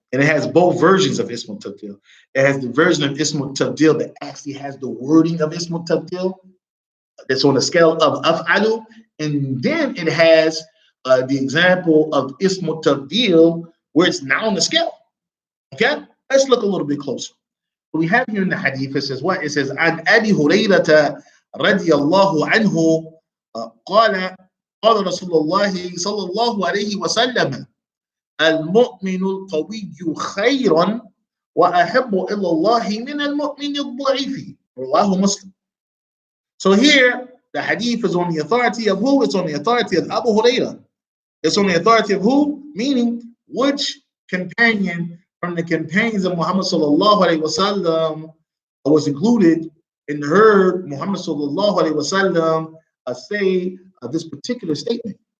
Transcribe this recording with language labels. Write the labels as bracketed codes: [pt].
[en] And it has both versions of Ismul Tabdil. It has the version of Ismul Tabdil that actually has the wording of Ismul Tabdil that's on the scale of Af'alu. And then it has the example of Ismul Tabdil where it's now on the scale. Okay? Let's look a little bit closer. We have here in the hadith, it says what? It says, [ar] An Abi Hurayrata radiyallahu anhu قال قال رسول الله صلى الله عليه وسلم المؤمن القوي خير وأحب إلى الله من المؤمن الضعيف رواه Muslim. [en] So here the hadith is on the authority of who? It's on the authority of Abu Hurairah. It's on the authority of who? Meaning which companion from the companions of Muhammad sallallahu alaihi wasallam was included and heard Muhammad sallallahu alaihi wasallam say this particular statement.